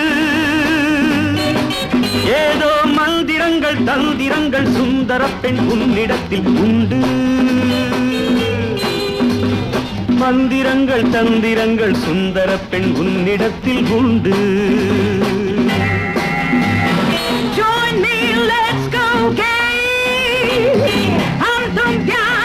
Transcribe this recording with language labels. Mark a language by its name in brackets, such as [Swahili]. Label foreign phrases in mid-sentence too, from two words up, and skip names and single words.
[Tamil] ஏதோ மந்திரங்கள் தந்திரங்கள் சுந்தர பெண் உன்னிடத்தில் உண்டு. மந்திரங்கள் தந்திரங்கள் சுந்தர பெண் உன்னிடத்தில் உண்டு. [English] Join me, let's go gay. [Hindi] हम तुम